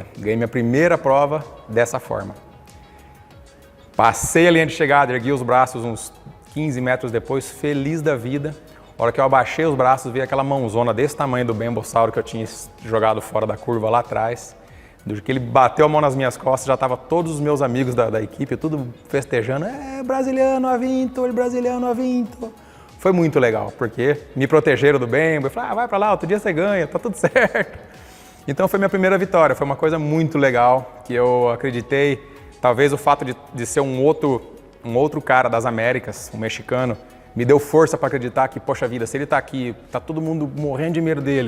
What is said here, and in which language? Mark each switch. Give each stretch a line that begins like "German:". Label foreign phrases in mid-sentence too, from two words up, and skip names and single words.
Portuguese: Ganhei minha primeira prova dessa forma. Passei a linha de chegada, ergui os braços uns 15 metros depois, feliz da vida. A hora que eu abaixei os braços, vi aquela mãozona desse tamanho do Bembossauro que eu tinha jogado fora da curva lá atrás. Do que ele bateu a mão nas minhas costas, já estavam todos os meus amigos da equipe, tudo festejando.
Italian: Brasiliano, ha vinto, il brasiliano ha vinto.
Portuguese: Foi muito legal, porque me protegeram do Bembo. Eu falei, vai pra lá, outro dia você ganha, tá tudo certo. Então foi minha primeira vitória, foi uma coisa muito legal, que eu acreditei, talvez o fato de ser um outro cara das Américas, um mexicano, me deu força para acreditar que, poxa vida, se ele tá aqui, tá todo mundo morrendo de medo dele.